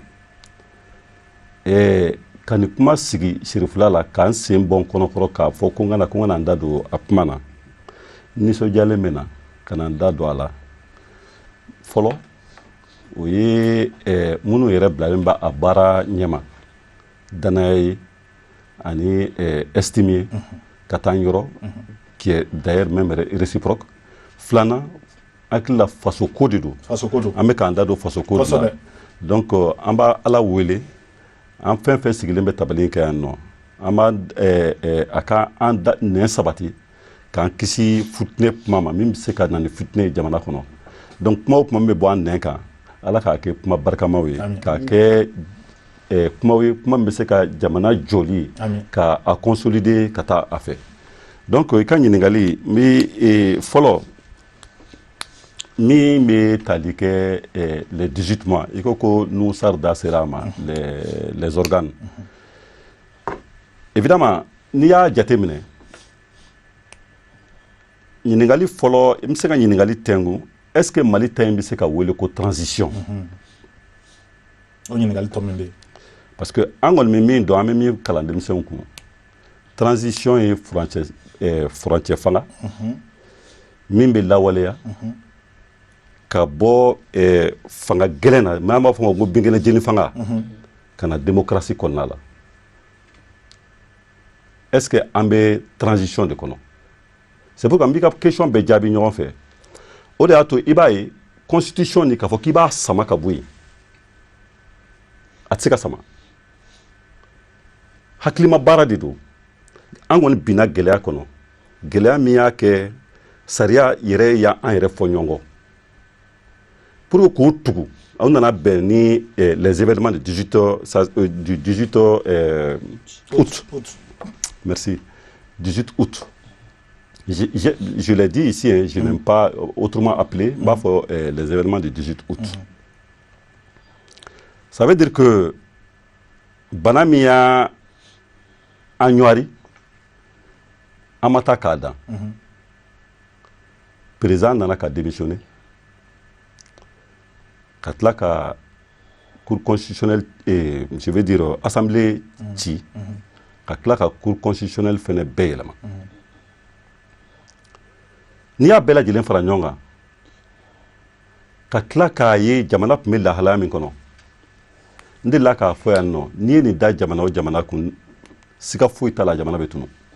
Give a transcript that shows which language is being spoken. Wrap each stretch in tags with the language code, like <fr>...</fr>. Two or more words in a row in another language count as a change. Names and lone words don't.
<bm>ka ni kuma sigi sirifila la k'an sen bɔ n kɔnɔkɔrɔ k'a fɔ ko n kana n da don a kuma na nisɔndiyalen bɛ na ka na n da don a la fɔlɔ o ye minnu yɛrɛ bilalen bɛ a baara ɲɛma danaya ye ani estime ye ka taa n yɔrɔ</bm> <fr>qui est d'ailleurs même réciproque</fr> <bm>filanan hakili la faso ko de don an bɛ k'an da don faso ko de la donc an b'a Ala wele an fɛn fɛn sigilen bɛ tabali kɛ yan nɔ an b'a a ka an nɛn sabati k'an kisi futinɛ kuma ma min bɛ se ka na ni futinɛ ye jamana kɔnɔ donc kuma o kuma min bɛ bɔ an nɛn kan Ala k'a kɛ kuma barikamaw ye k'a kɛ kumaw ye kuma min bɛ se ka jamana jɔli ka a consolider ka taa a fɛ donc i ka ɲininkali n bɛ fɔlɔ min bɛ tali kɛ</bm> <fr>les 18 mois</fr> <bm>i ko Nusar da sera a ma</bm> <fr>les organes évidemment</fr> <bm>n'i y'a jateminɛ ɲininkali fɔlɔ i bɛ se ka ɲininkali tɛngu</bm> <fr>est-ce que</fr> <bm>Mali ta in bɛ se ka wele ko transition o ɲininkali tɔ min bɛ yen</bm> <fr>parce que</fr> <bm>an kɔni bɛ min dɔn an bɛ min kalan denmisɛnw kun transition ye furancɛ fanga min bɛ lawaleya ka bɔ fanga gɛlɛn na n'an b'a fɔ o ma ko binkɛnɛ jeni fanga ka na démocratie kɔnɔna la</bm> <fr>est-ce que</fr> <bm>an bɛ transition de kɔnɔ</bm> <fr>c'est pourquoi</fr> <bm>n b'i ka question bɛɛ jaabi ɲɔgɔn fɛ o de y'a to i b'a ye constitution ni k'a fɔ k'i b'a sama ka bɔ yen a tɛ se ka sama hakilima baara de don an kɔni binna gɛlɛya kɔnɔ gɛlɛya min y'a kɛ sariya yɛrɛ y'an yɛrɛ fɔ ɲɔgɔn kɔ</bm> <fr>pour que</fr> <bm>k'o tugu aw nana bɛn ni</bm> <fr>les événements du 18 août merci 18 août je l'ai dit ici hein, je n'aime pas autrement appelé</fr> <bm>n b'a fɔ</bm> <fr>les événements du 18 août ça veut dire que</fr> <bm>bana min y'a an ɲɔwari an ma taa k'a dan président nana ka démissionner ka tila ka</bm> <fr>Cour constitutionnelle et je veux dire assemblée</fr> <bm>ci ka tila ka</bm> <fr>Cour constitutionnelle</fr> <bm>fɛnɛ bɛɛ yɛlɛma n'i y'a bɛɛ lajɛlen fara ɲɔgɔn kan ka tila k'a ye jamana tun bɛ lahalaya min kɔnɔ n delila k'a fɔ yan nɔ n'i ye nin da jamana o jamana kun siga foyi t'a la jamana bɛ tunu</bm>